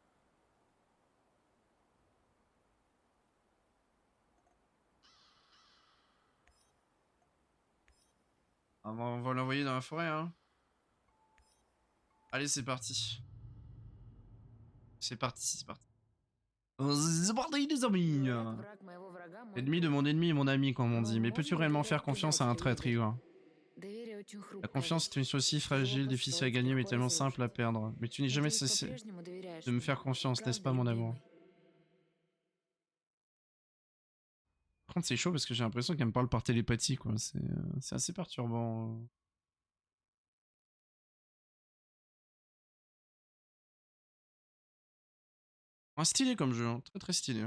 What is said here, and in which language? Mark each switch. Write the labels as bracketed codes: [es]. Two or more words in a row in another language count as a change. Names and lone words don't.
[fr] On va l'envoyer dans la forêt, hein. Allez, c'est parti. C'est parti. C'est parti les amis. [ru] Говорят, враг моего врага мой [fr] Ennemi de [ru] друг. [fr] mon ennemi est mon ami, comme on [ru] Но [fr] dit. Mais peux-tu [ru] можно ли [fr] réellement [ru] доверять [fr] faire confiance à un [ru] предателю, [fr] traître, [ru] Игорь? [fr] Igor? [ru] Доверие очень [fr] La [ru] хрупкая [fr] confiance [ru] вещь. [fr] est une chose si [ru] Легко [fr] fragile, difficile à [ru] построить, [fr] gagner, mais [ru] легко [fr] tellement simple à [ru] разрушить. [fr] perdre. Mais tu n'es jamais [ru] Надеюсь, [fr] cessé [ru] по-прежнему доверяешь [fr] de me [ru] мне. [fr] faire confiance, n'est-ce [ru] Правда, [fr] pas, mon amour? [ru] любимый? [fr] Par contre, c'est chaud parce que j'ai l'impression qu'elle me parle par télépathie, quoi. C'est assez perturbant. Un stylé comme jeu, hein. Très très stylé.